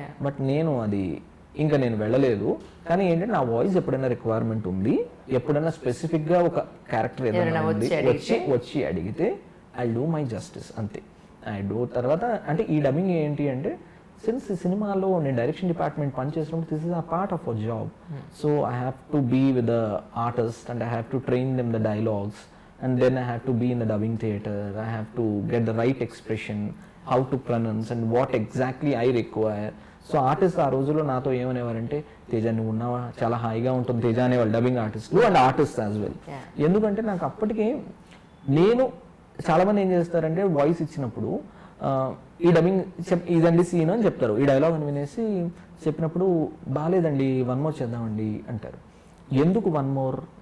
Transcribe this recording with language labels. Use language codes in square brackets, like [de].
[te] But నేను అది ఇంకా నేను వెళ్ళలేదు. కానీ ఏంటంటే నా వాయిస్ ఎప్పుడైనా రిక్వైర్మెంట్ ఉంది, ఎప్పుడైనా స్పెసిఫిక్గా ఒక క్యారెక్టర్ ఏదైనా వచ్చి అడిగితే [en] I do my justice [te] అంతే. [en] I do. [te] తర్వాత అంటే ఈ డబ్బింగ్ ఏంటి అంటే, సిన్స్ ఈ సినిమాలో నేను డైరెక్షన్ డిపార్ట్మెంట్ పనిచేసినప్పుడు [en] This is a part of a job. So I have to be with the artist and I have to train them the dialogues. And then I have to be in the dubbing theatre. I have to get the right expression, how to pronounce and what exactly I require. [te] So artist ఆ రోజుల్లో నాతో ఏమనేవారంటే, తేజ నువ్వు ఉన్నావా, చాలా హాయిగా ఉంటుంది తేజ అనేవాళ్ళు dubbing ఆర్టిస్టులు [en] And artist as well. [te] ఎందుకంటే నాకు అప్పటికే నేను చాలామంది ఏం చేస్తారంటే వాయిస్ ఇచ్చినప్పుడు ఈ డబ్బింగ్ ఇదండి సీన్ అని చెప్తారు, ఈ డైలాగ్ అని వినేసి చెప్పినప్పుడు బాగాలేదండి 1 more చేద్దామండి అంటారు. ఎందుకు 1 more?